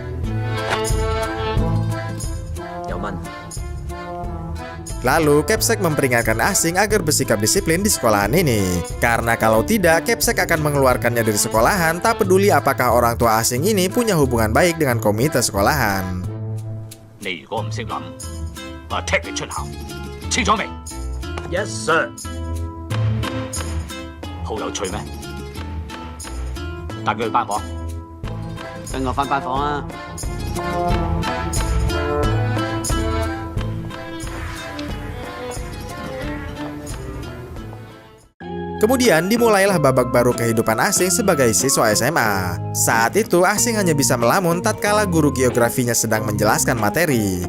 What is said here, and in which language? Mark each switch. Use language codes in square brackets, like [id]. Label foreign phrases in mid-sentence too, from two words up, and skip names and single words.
[id] Lalu Kepsek memperingatkan Asing agar bersikap disiplin di sekolahan ini. Karena kalau tidak, Kepsek akan mengeluarkannya dari sekolahan, tak peduli apakah orang tua Asing ini punya hubungan baik dengan komite sekolahan. [yue] 你如果唔識諗，我踢你出校，清楚未？ [en] Yes sir。 [yue] 好有趣咩？帶佢去班房。跟我返班房啊！ [id] Kemudian dimulailah babak baru kehidupan Asing sebagai siswa SMA. Saat itu Asing hanya bisa melamun tatkala guru geografinya sedang menjelaskan materi.